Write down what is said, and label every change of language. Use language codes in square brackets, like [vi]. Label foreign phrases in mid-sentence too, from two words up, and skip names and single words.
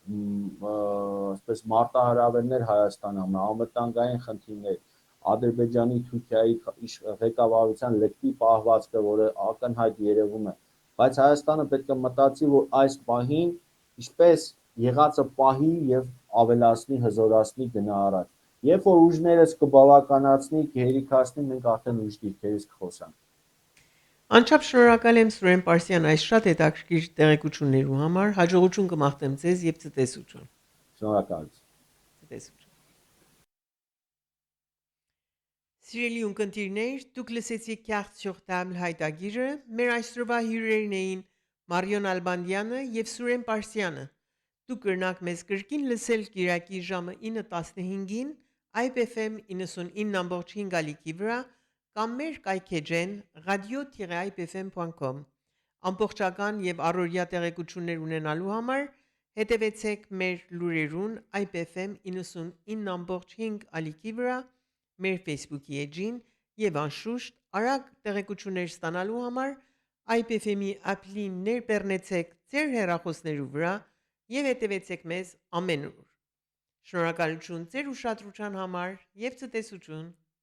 [hy] այսպես մարտահրավերներ Հայաստանում, անվտանգային խնդիրներ, Ադրբեջանի, Թուրքիայի ղեկավարության լկտի պահվածքը, որը ակնհայտ երևում է, բայց Հայաստանը պետք է մտածի, որ այս պահին ինչպես եղածը պահի եւ ավելացնի, հզորացնի գնա առաջ։ Երբ որ ուժներս կբավականացնի, կհերիքացնի, մենք արդեն ուրիշ դիրքերից կխոսանք։ Անչափ շնորհակալ եմ Սուրեն Պարսյան այս շատ հետաքրքիր տեղեկություններու համար, հաջողություն կմաղթեմ ձեզ եւ ցտեսություն։ Շնորհակալություն։ Ցտեսություն։ Սիրելի ունկնդիրներ, դուք լսեցիք Carte sur table հայտագիրը, մեր այսօրվա հյուրերն էին Մարիոն Ալբանդյանը եւ Սուրեն Պարսյանը։ Դուք կրնակ մեզ կրկին լսել Կիրակի ժամը 9:15-ին IPFM 99.5 ալիքի վրա կամ մեր կայքեջեն radio-ipfm.com ամբողջական եւ առօրյա տեղեկություններ ունենալու համար հետևեցեք մեր լուրերուն IPFM 99.5 ալիքի վրա մեր Facebook-ի էջին եւ անշուշտ արագ տեղեկություններ ստանալու համար IPFM-ի appli-ն ներբեռնեցեք ձեր հեռախոսներու վրա եւ հետևեցեք մեզ ամենուր։ Շնորհակալություն ձեր ուշադրության համար եւ ցտեսություն։